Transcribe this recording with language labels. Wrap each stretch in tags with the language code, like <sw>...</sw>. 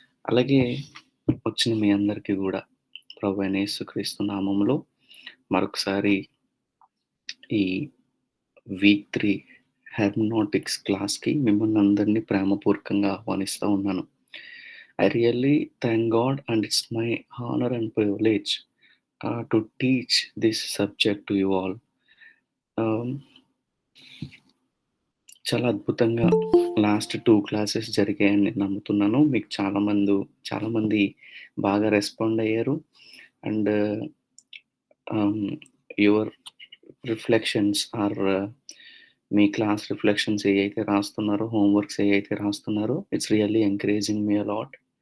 <te>అలాగే వచ్చిన మీ అందరికీ కూడా ప్రభువైన యేసుక్రీస్తు నామములో మరొకసారి ఈ వీక్ 3 హెర్మనోటిక్స్ క్లాస్కి మిమ్మల్ని అందరినీ ప్రేమపూర్వకంగా ఆహ్వానిస్తూ ఉన్నాను.</te> <en>I really thank God and it's my honor and privilege to teach this subject to you all.</en> <te>చాలా అద్భుతంగా లాస్ట్ 2 క్లాసెస్ జరిగాయని నేను నమ్ముతున్నాను. మీకు చాలామంది బాగా రెస్పాండ్ అయ్యారు.</te> <en>and your reflections are మీ class reflections</en> <te>ఏవైతే రాస్తున్నారో, హోంవర్క్స్ ఏవైతే రాస్తున్నారో,</te> <en>It's really encouraging me a lot.</en>